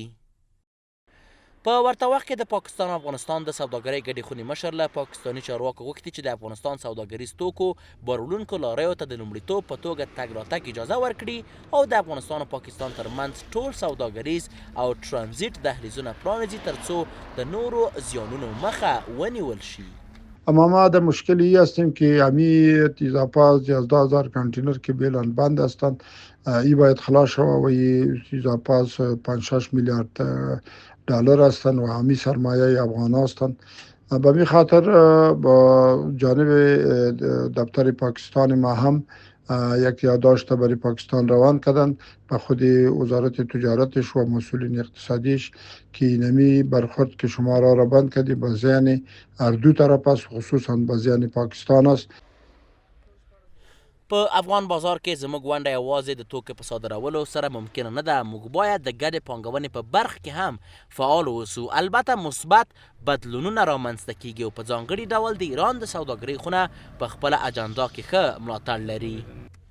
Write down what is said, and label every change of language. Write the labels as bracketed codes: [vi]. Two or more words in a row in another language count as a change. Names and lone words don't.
[ps] په ورته وخت کې د پاکستان او افغانستان د سوداګرۍ ګډې خونې مشر له پاکستاني چارواکو غوښتي چې د افغانستان سوداګریز توکو باروړونکو لاریو ته د لومړیتوب په توګه تګ راتګ اجازه ورکړي او د افغانستان او پاکستان ترمنځ ټول سوداګریز او ترانزیت دهلیزونه پرانیزي ترڅو د نورو زیانونو مخه ونیول شي. [fa] اما ما در مشکلی هستیم که همی اضافه 11000 کانتینر که بیلان بند هستند ای باید خلاص شود و ای اضافه 5-6 میلیارد دلار هستند و همی سرمایه افغان هستند. به می خاطر با جانب دفتر پاکستان ما هم یک یادداشت برای پاکستان روان کردند به خود وزارت تجارتش و مسئولین اقتصادیش که اینمی برخورد که شما را بند کردی به ذهن هر دو طرف است، خصوصا به ذهن پاکستان است. [ps] په افغان بازار کې زموږ ونډه یوازې د توکو په صادرولو سره ممکنه نه ده. موږ باید د ګډې پانګونې په برخه کې هم فعال اوسو. البته مثبت بدلونونه رامنځته کیږي او په ځانګړي ډول د ایران د سوداګرۍ خونه په خپله اجنډا کې ښه ملاتړ لري.